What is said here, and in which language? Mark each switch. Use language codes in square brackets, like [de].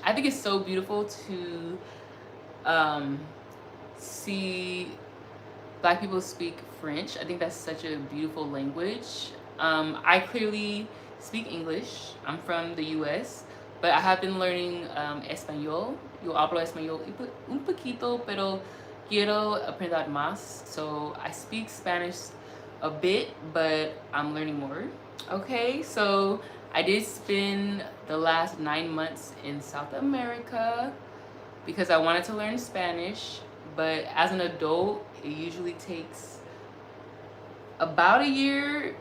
[en] I think it's so beautiful to see Black people speak French. I think that's such a beautiful language. I clearly speak English. I'm from the US, but I have been learning Español. [es] Yo hablo español un poquito, pero quiero aprender más. [en] So I speak Spanish a bit, but I'm learning more. Okay, so I did spend the last 9 months in South America because I wanted to learn Spanish, but as an adult, it usually takes about a year.